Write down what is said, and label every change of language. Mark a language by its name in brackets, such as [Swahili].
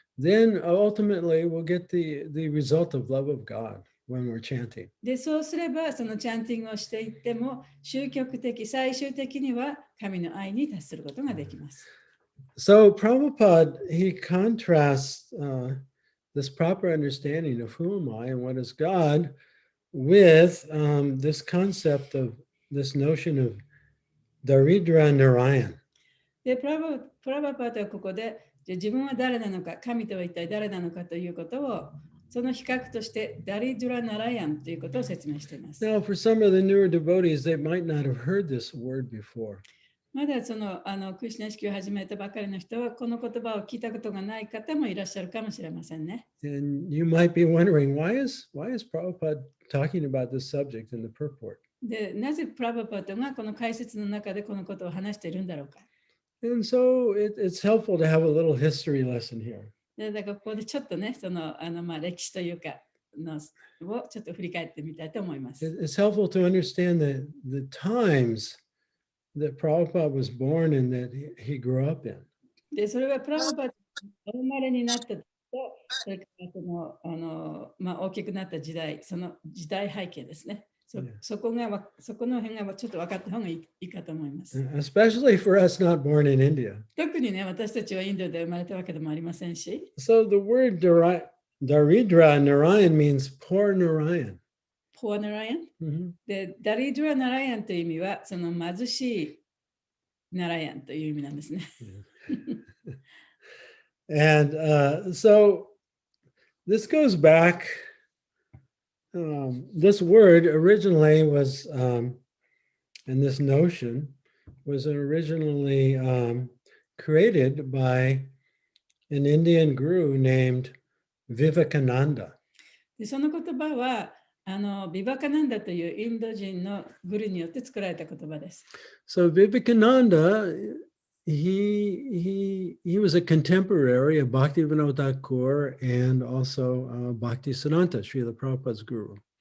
[English] Then ultimately we'll get the result of love of God when we're chanting. [Japanese] で、そうすれば、そのチャンティングをしていっても、終局的、最終的には神の愛に達することができます。 [English] So Prabhupada, he contrasts this proper understanding of who am I and what is God with this concept of this notion of Daridra Narayan. [Japanese] で、プラバパートはここで、じゃあ自分は誰なのか、神とは一体誰なのかということを、その比較としてダリドゥラ・ナラヤンということを説明しています。 [English] Now, for some of the newer devotees, they might not have heard this word before. [Japanese] まだそのクリシュナ意識を始めたばかりの人は、この言葉を聞いたことがない方もいらっしゃるかもしれませんね。 [English] And you might be wondering, why is Prabhupada talking about this subject in the purport? [Japanese] で、なぜプラバパートがこの解説の中でこのことを話しているんだろうか。 [English] And so it's helpful to have a little history lesson here. [Japanese] で、だからここでちょっとね、その歴史というかのをちょっと振り返ってみたいと思います。 [English] It's helpful to understand the times that Prabhupada was born and that he grew up in. [Japanese] で、それはプラバパートお生まれになったと、それからその大きくなった時代、その時代背景ですね。そこの辺がちょっと分かった方がいいかと思います。 [English] Especially for us not born in India. [Japanese] 特にね、私たちはインドで生まれたわけでもありませんし。 [English] So the word Daridra Narayan means poor Narayan. Poor Narayan? [Japanese] で、ダリドゥラ・ナラヤンという意味は、その貧しいナラヤンという意味なんですね。 [English] And so this goes back. This word originally was, and this notion was originally created by an Indian guru named Vivekananda. [Japanese] で、その言葉は、ビバカナンダというインド人のグルによって作られた言葉です。 [English] So Vivekananda, he was a contemporary of Bhaktivinoda Thakur and also Bhaktisiddhanta, Srila Prabhupada's guru.